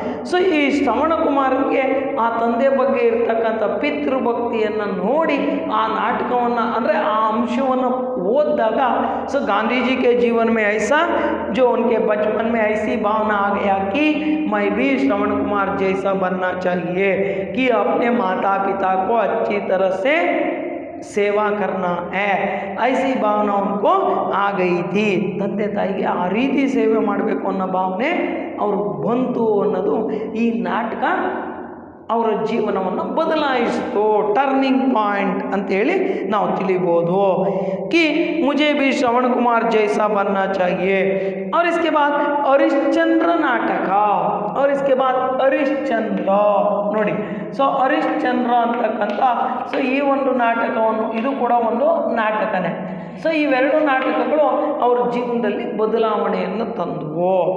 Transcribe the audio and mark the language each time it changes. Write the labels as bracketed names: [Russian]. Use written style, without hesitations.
[Kannada] So ಈ ಶ್ರವಣ ಕುಮಾರ್ಗೆ ಆ ತಂದೆ ಬಗ್ಗೆ ಇರ್ತಕ್ಕಂಥ ಪಿತೃಭಕ್ತಿಯನ್ನು ನೋಡಿ ಆ ನಾಟಕವನ್ನು ಅಂದರೆ ಆ ಅಂಶವನ್ನು ಓದಿದಾಗ ಸೊ [Hindi] गांधी जी के जीवन में ऐसा जो उनके बचपन में ऐसी भावना आ गया कि मैं भी श्रवण कुमार जैसा बनना चाहिए, कि अपने माता पिता को अच्छी तरह से ಸೇವಾ ಕರ್ನಾ ಹೇ, ಐಸಿ ಭಾವನಾ ಉनको ಆ ಗई थी. [Kannada] ತಂದೆ ತಾಯಿಗೆ ಆ ರೀತಿ ಸೇವೆ ಮಾಡಬೇಕು ಅನ್ನೋ ಭಾವನೆ ಅವ್ರಿಗೆ ಬಂತು ಅನ್ನೋದು ಈ ನಾಟಕ ಅವರ ಜೀವನವನ್ನು ಬದಲಾಯಿಸಿತು. ಟರ್ನಿಂಗ್ ಪಾಯಿಂಟ್ ಅಂತೇಳಿ ನಾವು ತಿಳಿಬೋದು. [Hindi] कि मुझे भी श्रवण कुमार जैसा बनना चाहिए. और इसके बाद हरिश्चंद्र नाटक, और इसके बाद हरिश्चंद्र ನೋಡಿ. [Kannada] ಸೊ ಹರಿಶ್ಚಂದ್ರ ಅಂತಕ್ಕಂಥ ಸೊ ಈ ಒಂದು ನಾಟಕವನ್ನು, ಇದು ಕೂಡ ಒಂದು ನಾಟಕನೇ. ಸೊ ಇವೆರಡು ನಾಟಕಗಳು ಅವ್ರ ಜೀವನದಲ್ಲಿ ಬದಲಾವಣೆಯನ್ನು ತಂದವು.